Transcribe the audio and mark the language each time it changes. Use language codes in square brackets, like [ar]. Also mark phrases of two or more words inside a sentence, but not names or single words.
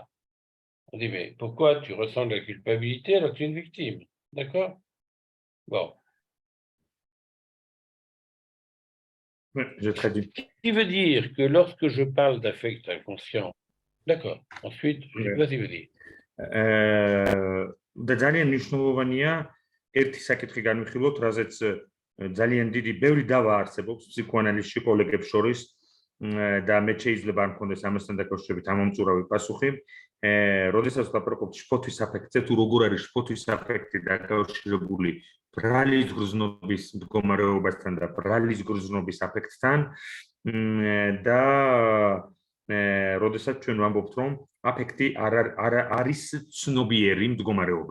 [fr] On dit, mais pourquoi tu ressens de la culpabilité alors que tu es une victime? D'accord? Bon. Oui, je traduis. Ce qui veut dire que lorsque je parle d'affect inconscient, d'accord, ensuite, vas-y, vas-y. [ka] და ძალიან მნიშვნელოვანია ერთი საკითხი განვიხილოთ, რაზეც ძალიან დიდი ბევრი დავა არსებობს ფსიქოანალიზში კოლეგებს შორის და მე შეიძლება არ მქონდეს ამასთან დაკავშირებით ამომწურავი პასუხი. როდესაც ვაპარაკობთ შფოთვის აფექტზე, თუ როგორ არის შფოთვის აფექტი დაკავშირებული ბრალის გრძნობის მდგომარეობასთან და ბრალის გრძნობის აფექტთან და როდესაც ჩვენ ვამბობთ, რომ აფექტი არ არის ცნობიერი მდგომარეობა.